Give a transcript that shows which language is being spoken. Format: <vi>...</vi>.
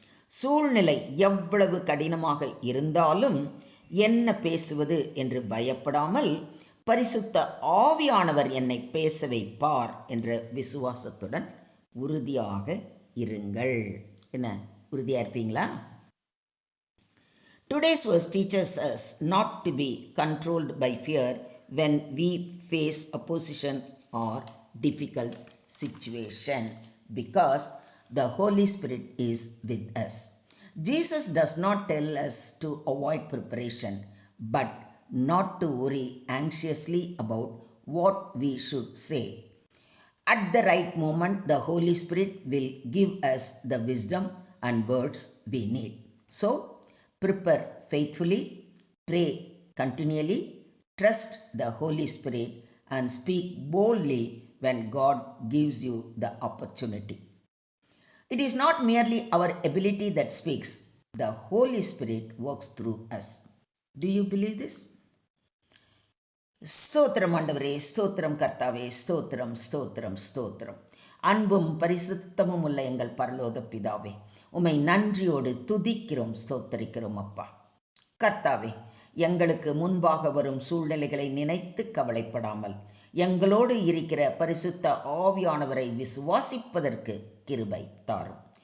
<ta>சூழ்நிலை எவ்வளவு கடினமாக இருந்தாலும் என்ன பேசுவது என்று பயப்படாமல், பரிசுத்த ஆவியானவர் என்னை பேச வைப்பார் என்ற விசுவாசத்துடன் உறுதியாக இருங்கள். என்ன, உறுதியாக இருப்பீங்களா?</ta> <en>Today's verse teaches us not to be controlled by fear when we face opposition or difficult situation, because the Holy Spirit is with us. Jesus does not tell us to avoid preparation, but not to worry anxiously about what we should say. At the right moment, the Holy Spirit will give us the wisdom and words we need. So, prepare faithfully, pray continually, trust the Holy Spirit, and speak boldly when God gives you the opportunity. It is not merely our ability that speaks, the Holy Spirit works through us. Do you believe this?</en> <ta>ஸ்தோத்திரம் ஆண்டவரே, ஸ்தோத்திரம் கர்த்தாவே, ஸ்தோத்திரம் ஸ்தோத்திரம் ஸ்தோத்திரம். அன்பும் பரிசுத்தமும் உள்ள எங்கள் பரலோக பிதாவே, உம்மை நன்றியோடு துதிக்கிறோம், ஸ்தோத்தரிக்கிறோம் அப்பா. கர்த்தாவே, எங்களுக்கு முன்பாக வரும் சூழ்நிலைகளை நினைத்து கவலைப்படாமல் எங்களோடு இருக்கிற பரிசுத்த ஆவியானவரை விசுவாசிப்பதற்கு கிருபை தாரும்.</ta>